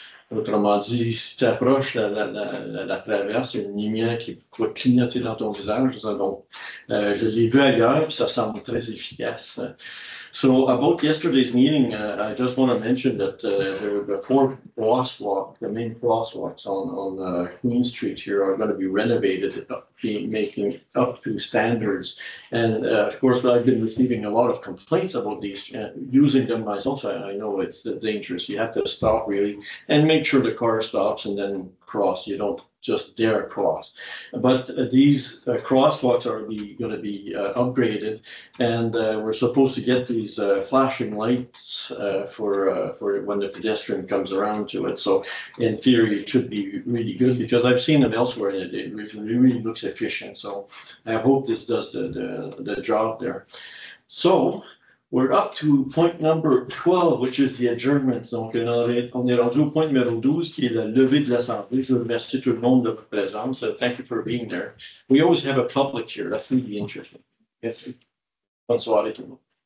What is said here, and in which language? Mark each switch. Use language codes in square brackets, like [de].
[fr] Autrement dit, si tu approches la traverse, il y a une lumière qui va clignoter dans ton visage. Donc, je l'ai vu ailleurs, puis ça semble très efficace. [en] So about yesterday's meeting, I just want to mention that the four crosswalks, the main crosswalks on Queen Street here are going to be renovated, making up to standards. And of course, I've been receiving a lot of complaints about these, using them myself. I know it's dangerous. You have to stop really and make sure the car stops and then cross. You don't just dare cross. But these crosswalks are going to be upgraded, and we're supposed to get these flashing lights for when the pedestrian comes around to it. So in theory, it should be really good because I've seen them elsewhere and it really looks efficient. So I hope this does the job there. So we're up to point number 12, which is the adjournment. [fr] Donc, on est rendu au point numéro 12, qui est la levée de l'Assemblée. Je remercie tout le monde de votre présence. [en] Thank you for being there. We always have a public here. That's really interesting. [fr] Merci. Bonne soirée tout le monde.